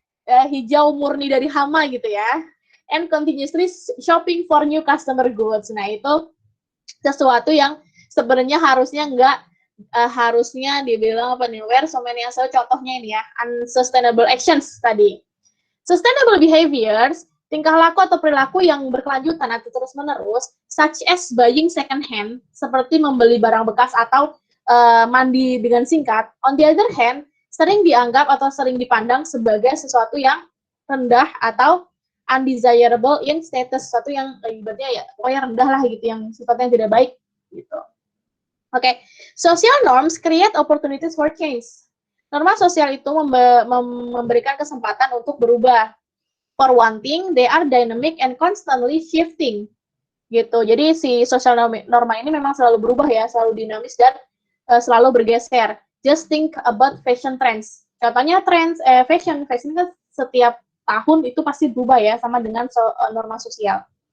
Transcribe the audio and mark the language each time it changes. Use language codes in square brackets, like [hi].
[id] hijau murni dari hama gitu ya. [en] And continuously shopping for new customer goods. [id] Nah, itu sesuatu yang sebenarnya harusnya harusnya dibilang apa nih, [en] where so many [id] asal contohnya ini ya, [en] unsustainable actions [id] tadi. [en] Sustainable behaviors, [id] tingkah laku atau perilaku yang berkelanjutan atau terus-menerus, [en] such as buying second hand, [id] seperti membeli barang bekas atau mandi dengan singkat. [en] On the other hand, [id] sering dianggap atau sering dipandang sebagai sesuatu yang rendah atau [en] undesirable in status, [id] sesuatu yang ibaratnya ya pokoknya rendah lah gitu, yang sifatnya tidak baik gitu. Oke, [en] social norms create opportunities for change. [id] Norma sosial itu memberikan kesempatan untuk berubah. [en] For one thing, they are dynamic and constantly shifting. [id] Gitu. Jadi si social norma ini memang selalu berubah ya, selalu dinamis dan selalu bergeser. [en] Just think about fashion trends. [id] Contohnya trends fashion kan setiap tahun itu pasti berubah ya, sama dengan norma sosial.